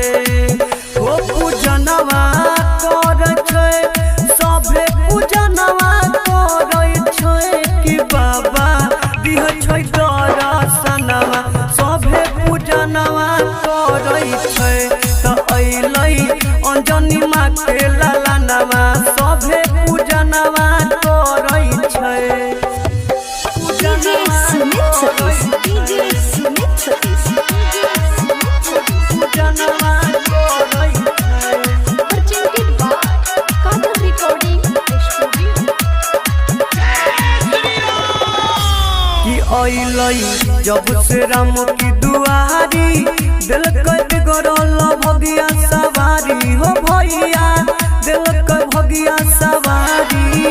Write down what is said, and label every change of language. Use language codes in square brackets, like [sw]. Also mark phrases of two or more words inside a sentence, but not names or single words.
[mai] ओ पूजनवा करै छै सभे पूजनवा करै छै कि बाबा दिह छै दर्शनवा सभे पूजनवा करै छै। तो अइलै अंजनी माँ के लालानवा सभे पूजनवा करै छै। DJ Sumit Satish, DJ Sumit Satish, पूजनवा करै छै। [en] presented by Kathak Recording Studio. [mai] कि अइलै जब से राम की दुआरी दिलकै गरल भगिया सवारी हो भैया दिलकै भगिया सवारी।